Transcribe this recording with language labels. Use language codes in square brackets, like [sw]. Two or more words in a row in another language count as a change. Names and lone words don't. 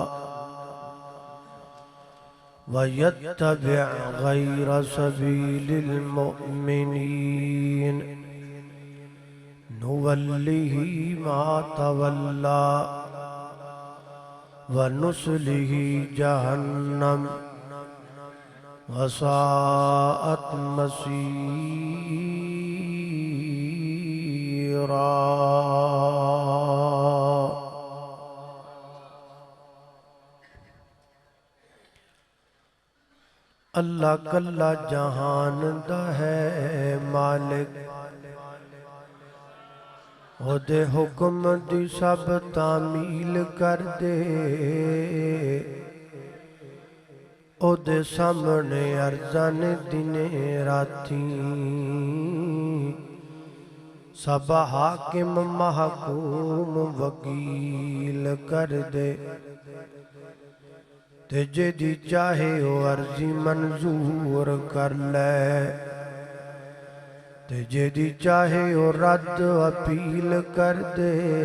[ar] وَيَتَّبِعْ غَيْرَ سَبِيلِ الْمُؤْمِنِينَ نُوَلِّهِ مَا تَوَلَّى وَنُصْلِهِ جَهَنَّمَ وَسَاءَتْ مَصِيرًا [pa] اللہ کلا جہان دا ہے مالک او دے حکم دی سب تعمیل کر دے او دے سامنے ارزان دن راتیں سب حاکم محکوم وکیل کر دے تے جدی چاہے او عرضی منظور کر لے تے جدی چاہے او رد اپیل کر دے